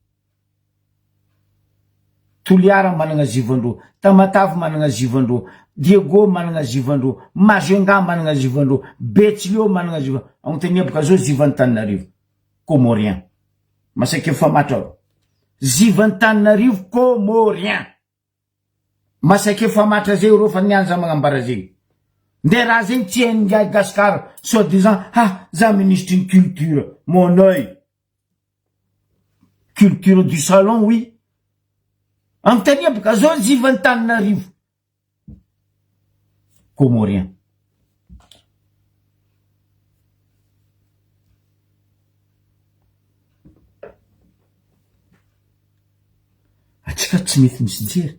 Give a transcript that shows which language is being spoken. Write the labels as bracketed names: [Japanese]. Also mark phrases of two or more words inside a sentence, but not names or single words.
[Malagasy] Toliara manana zivandro, Tamatavy manana zivandro, Diego manana zivandro, Mazenga manana zivandro, Betsilio manana zivandro. Agnontania boka zao zivan-Tananarivo. Comorien. Masake fa matra. Zivan-Tananarivo Comorien. Masake fa matra zay ro fa nianja magnambara zegny. Nde raha zegny tsy hain'ny Gaspard, soi-disant, za [French] ministre une culture, mon œil. Culture du salon, oui. [Malagasy] Agnontania boka zao zivan-Tananarivo Comorien. Atsika tsy mety misy jery.